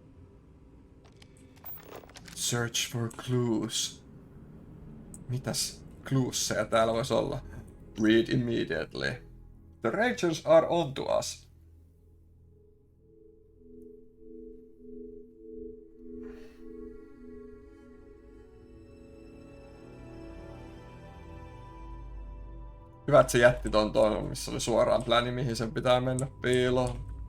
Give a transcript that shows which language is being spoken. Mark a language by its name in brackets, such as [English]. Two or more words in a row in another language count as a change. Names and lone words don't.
[English] Search for clues. [Finnish] Mitäs? cluesseja täällä voisi olla. [English] Read immediately. The Rangers are on to us. [Finnish] Hyvä, että se jätti ton, missä oli suoraan pläni, mihin sen pitää mennä piiloon.